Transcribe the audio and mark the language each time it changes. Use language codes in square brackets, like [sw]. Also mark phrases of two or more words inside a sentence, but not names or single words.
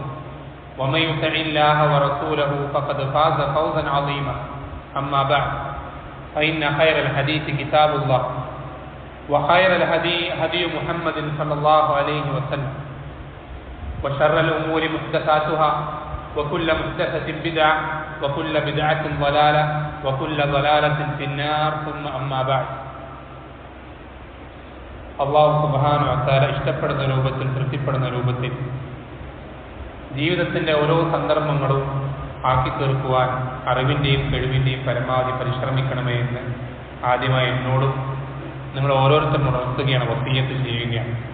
[ar] ومن يطع الله ورسوله فقد فاز فوزا عظيما أما بعد فإن خير الحديث كتاب الله وخير الهدي هدي محمد صلى الله عليه وسلم وشر الأمور محدثاتها وكل محدثة بدعة وكل بدعة ضلالة وكل ضلالة في النار ثم أما بعد الله سبحانه وتعالى [ml] ഇഷ്ടപ്പെടുന്ന രൂപത്തിൽ തൃപ്തിപ്പെടുന്ന രൂപത്തിൽ ജീവിതത്തിൻ്റെ ഓരോ സന്ദർഭങ്ങളും ആക്കി തീർക്കുവാൻ അറിവിൻ്റെയും കഴിവിൻ്റെയും പരമാവധി പരിശ്രമിക്കണമേ എന്ന് ആദ്യമായി എന്നോടും നിങ്ങൾ ഓരോരുത്തരും ഉണർത്തുകയാണ്, വസിയ്യത്ത് ചെയ്യുകയാണ്.